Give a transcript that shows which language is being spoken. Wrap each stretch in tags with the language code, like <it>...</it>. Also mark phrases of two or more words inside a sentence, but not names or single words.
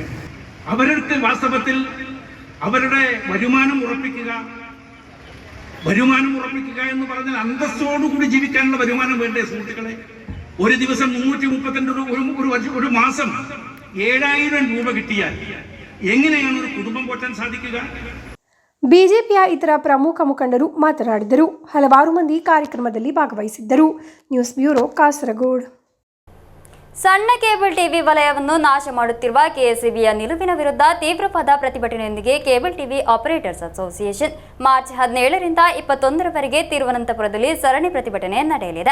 <ml>അവർക്ക് വാസ്തവത്തിൽ അവരുടെ വരുമാനം ഉറപ്പിക്കുക എന്ന് പറഞ്ഞാൽ അന്തസ്സോടുകൂടി ജീവിക്കാനുള്ള വരുമാനം വേണ്ടേ സുഹൃത്തുക്കളെ? ഒരു ദിവസം 332 ഒരു മാസം 7000 രൂപ കിട്ടിയാൽ എങ്ങനെയാണ് ഒരു കുടുംബം പോറ്റാൻ സാധിക്കുക?</ml> <kn>ಬಿಜೆಪಿಯ ಇತರ ಪ್ರಮುಖ ಮುಖಂಡರು ಮಾತನಾಡಿದರು. ಹಲವಾರು ಮಂದಿ ಕಾರ್ಯಕ್ರಮದಲ್ಲಿ ಭಾಗವಹಿಸಿದ್ದರು.</kn> <en>news bureau, ಕಾಸರಗೋಡು.</en> <kn>ಸಣ್ಣ</kn> <en>cable TV</en> <kn>ವಲಯವನ್ನು ನಾಶ ಮಾಡುತ್ತಿರುವ ಕೆಎಸ್ಇಬಿಯ ನಿಲುವಿನ ವಿರುದ್ಧ ತೀವ್ರವಾದ ಪ್ರತಿಭಟನೆಯೊಂದಿಗೆ ಕೇಬಲ್ ಟಿವಿ ಆಪರೇಟರ್ಸ್ ಅಸೋಸಿಯೇಷನ್ ಮಾರ್ಚ್ 17ರಿಂದ 21ರವರೆಗೆ ತಿರುವನಂತಪುರದಲ್ಲಿ ಸರಣಿ ಪ್ರತಿಭಟನೆ ನಡೆಯಲಿದೆ.</kn>